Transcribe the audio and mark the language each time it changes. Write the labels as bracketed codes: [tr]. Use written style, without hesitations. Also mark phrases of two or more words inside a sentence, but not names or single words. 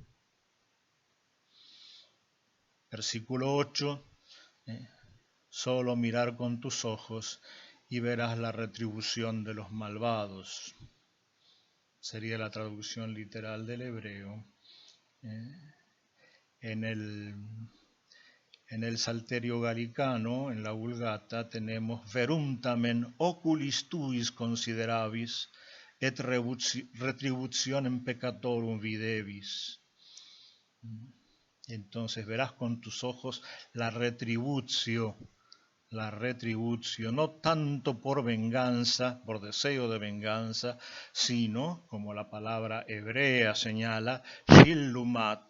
[es] Versículo 8, solo mirar con tus ojos y verás la retribución de los malvados. Sería la traducción literal del hebreo. En el Salterio Gallicano, en la Vulgata, tenemos [la] verum tamen oculis tuis considerabis et retributionem peccatorum videvis. [es] Entonces verás con tus ojos la retribución, no tanto por venganza, por deseo de venganza, sino, como la palabra hebrea señala, shillumat.